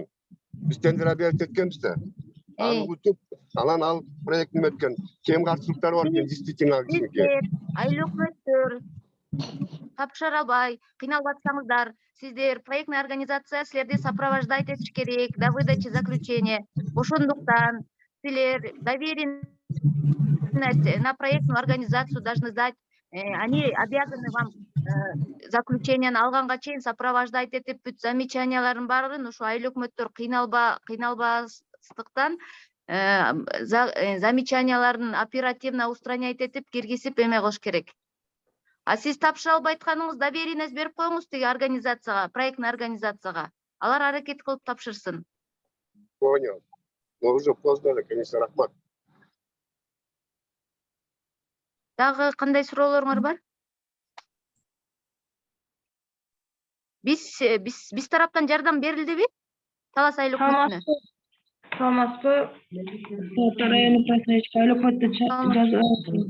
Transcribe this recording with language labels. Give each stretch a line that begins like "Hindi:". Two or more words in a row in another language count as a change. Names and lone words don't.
Kyrgyz: Биз тендер объявить эткенбиз да. Аны утуп, анан ал проектни өткөн. Кем каршылыктары бар экен, действительно кичинекей. Айыл өкмөттөр тапшыра албай, кыйналып атсаңыздар, сиздер проектный организация силерди сопровождать этиш керек
Russian: до выдачи заключения.
Kyrgyz: Ошондуктан силер
Russian: доверенность на проектную организацию должны сдать. Они обязаны вам
Kyrgyz: заключениени алганга чейин сопровождать этип бүт замечанияларын баарын ушу айыл өкмөттөр кыйналбастыктан замечанияларын
Russian: оперативно устранять
Kyrgyz: этип киргизип эме кылыш керек. А сиз тапшыра албай атканыңыз доверенность берип коюңуз тиги организацияга, проектный организацияга. Алар аракет кылып тапшырсын.
Russian: Понял. Но уже поздно, конечно,
Kyrgyz: рахмат. Дагы кандай суроолоруңар бар? Биз тараптан жардам берилдиби? Талас айыл өкмөтүнө. Саламатсызбы? Району просрочка айыл өкмөтүнө жазып.